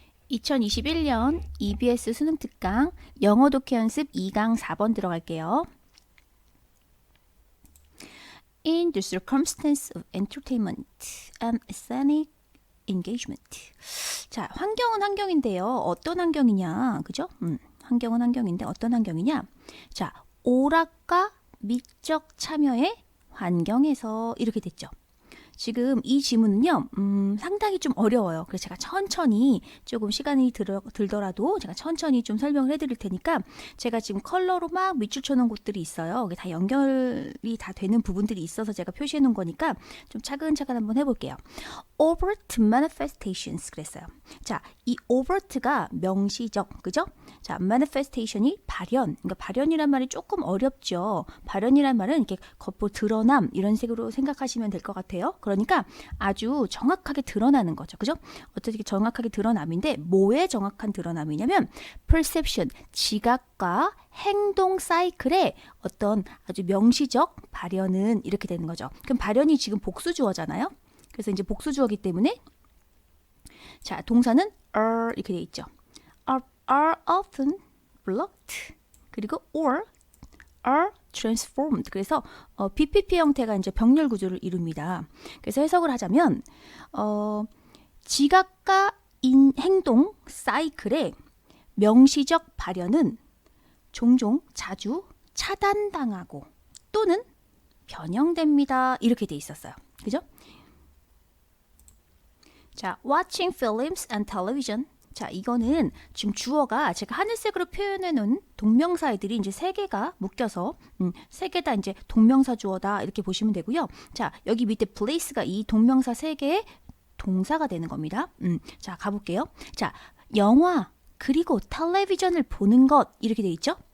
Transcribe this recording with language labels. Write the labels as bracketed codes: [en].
[ko] 2021년 EBS 수능 특강 영어 독해 연습 2강 4번 들어갈게요. [en] In the circumstance of entertainment and scenic engagement. [ko] 자, 환경은 환경인데요. 어떤 환경이냐, 그죠? 환경은 환경인데 어떤 환경이냐? 자, 오락과 미적 참여의 환경에서 이렇게 됐죠. 지금 이 지문은요, 상당히 좀 어려워요. 그래서 제가 천천히 조금 시간이 들더라도 제가 천천히 좀 설명을 해드릴 테니까 제가 지금 컬러로 막 밑줄 쳐놓은 곳들이 있어요. 이게 다 연결이 다 되는 부분들이 있어서 제가 표시해 놓은 거니까 좀 차근차근 한번 해볼게요. [en] overt manifestations 그랬어요. [ko] 자, 이 overt가 명시적, 그죠? 자, manifestation이 발현. 그러니까 발현이란 말이 조금 어렵죠. 발현이란 말은 이렇게 겉보 드러남 이런 식으로 생각하시면 될 것 같아요. 그러니까 아주 정확하게 드러나는 거죠. 그죠? 어떻게 정확하게 드러남인데 뭐의 정확한 드러남이냐면 perception, 지각과 행동 사이클의 어떤 아주 명시적 발현은 이렇게 되는 거죠. 그럼 발현이 지금 복수주어잖아요. 그래서 이제 복수주어기 때문에 자, 동사는 are 이렇게 돼 있죠. [en] are often blocked 그리고 or are transformed. [ko] 그래서 BPP 형태가 이제 병렬 구조를 이룹니다. 그래서 해석을 하자면 지각과 행동 사이클의 명시적 발현은 종종 자주 차단당하고 또는 변형됩니다. 이렇게 돼 있었어요. 그죠? [en] 자, watching films and television. [ko] 자, 이거는 지금 주어가 제가 하늘색으로 표현해 놓은 동명사애들이 이제 세 개가 묶여서 세 개 다 이제 동명사 주어다 이렇게 보시면 되고요. 자, 여기 밑에 place가 이 동명사 세 개의 동사가 되는 겁니다. 자, 가볼게요. 자, 영화 그리고 텔레비전을 보는 것 이렇게 돼 있죠.